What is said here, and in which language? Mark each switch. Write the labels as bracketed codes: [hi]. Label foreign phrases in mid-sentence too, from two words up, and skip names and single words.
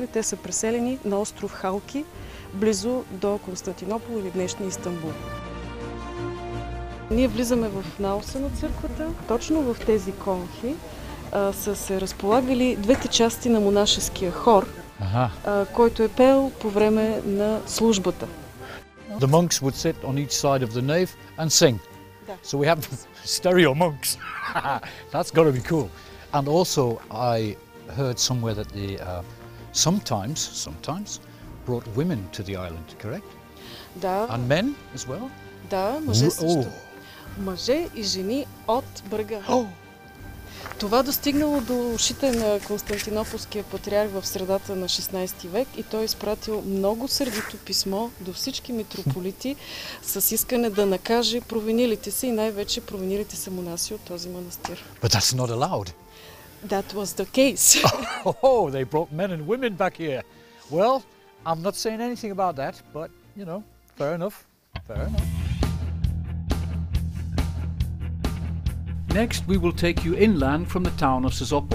[bg] Те са преселени на остров Халки, близо до Константинопол или днешния Истанбул. Ние влизаме в наоса на църквата. Точно в тези конхи са се разполагали двете части на монашеския хор, който е пел по време на службата. [en] The monks would sit on each side of the nave and sing. So we have stereo monks. That's got to be cool. And also I heard somewhere that they sometimes brought women to the island, correct? [bg] Да. [en] And men as well? [bg] Да, мъже също. Мъже и жени от брега. Това достигнало до ушите на Константинополския патриарх в средата на 16 век и той изпратил много сърдито писмо до всички митрополити с искане да накаже провинилите се и най-вече провинилите се монаси от този манастир. [en] But that's not allowed. That was the case. Oh, they brought men and women back here. Well, I'm not saying anything about that, but, you know, fair enough, fair enough. Next, we will take you inland from the town of Sozopol.